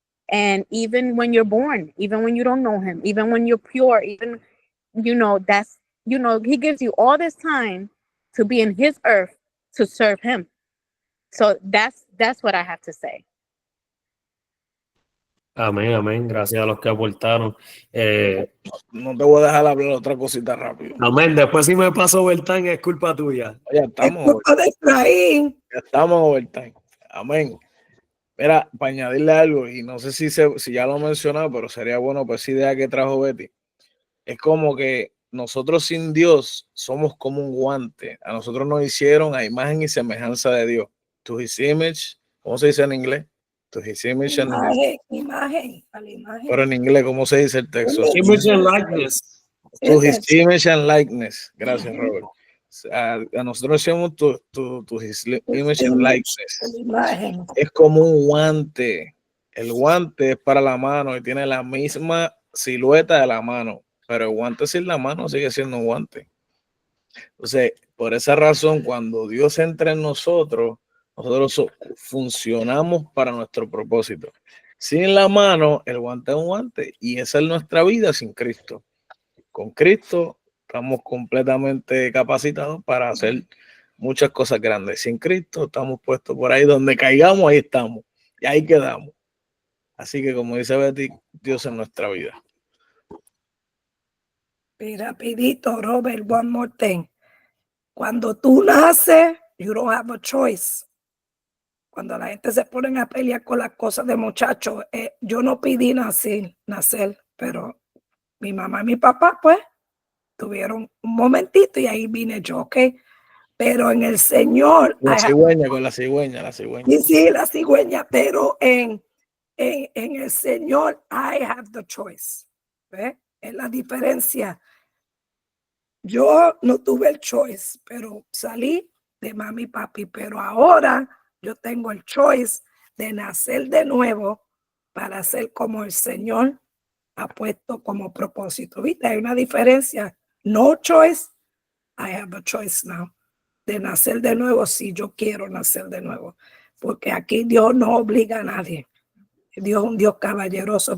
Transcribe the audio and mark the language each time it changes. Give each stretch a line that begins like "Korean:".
English: And even when you're born, even when you don't know him, even when you're pure, even, he gives you all this time to be in his earth to serve him. So that's what I have to say.
Spanish: Amén, amén. Gracias a los que aportaron. no te voy a dejar hablar otra cosita rápido. Amén. Después si me paso overtime es culpa tuya. Ya Es estamos, culpa de Efraín. ya estamos overtime. Amén. Mira, para añadirle algo, y no sé si ya lo he mencionado, pero sería bueno, pues, esa idea que trajo Betty. Es como que nosotros sin Dios somos como un guante. A nosotros nos hicieron a imagen y semejanza de Dios.
English: To his image,
Spanish: ¿cómo se dice en inglés?
English: To his image and his...
Spanish: Imagen, a la imagen. Pero en inglés, ¿cómo se dice el texto?
English: Image and likeness. To his image and likeness.
Spanish: Gracias, Robert. A nosotros hacemos
English: to his image and likeness.
Spanish: Imagen. Es como un guante. El guante es para la mano y tiene la misma silueta de la mano, pero el guante sin la mano sigue siendo un guante. Entonces, por esa razón, cuando Dios entra en nosotros, nosotros funcionamos para nuestro propósito. Sin la mano, el guante es un guante y esa es nuestra vida sin Cristo. Con Cristo estamos completamente capacitados para hacer muchas cosas grandes. Sin Cristo estamos puestos por ahí donde caigamos, ahí estamos y ahí quedamos. Así que, como dice Betty, Dios en nuestra vida. Y rapidito,
English: Robert, one more thing.
Spanish: Cuando tú naces,
English: you don't have a choice.
Spanish: Cuando la gente se pone a pelear con las cosas de muchachos, yo no pedí nacer, pero mi mamá y mi papá, pues, tuvieron un momentito y ahí vine yo, ¿ok? Pero en el Señor... La cigüeña, con la cigüeña. Sí, la cigüeña, pero en el Señor,
English: I have the choice.
Spanish: ¿Ves? Es la diferencia. yo no tuve el choice, pero salí de mami y papi, pero ahora yo tengo el choice de nacer de nuevo para ser como el Señor ha puesto como propósito. ¿Viste? Hay una diferencia.
English: No choice, I have a choice now.
Spanish: De nacer de nuevo si yo quiero nacer de nuevo. Porque aquí Dios no obliga a nadie. Dios es un Dios caballeroso.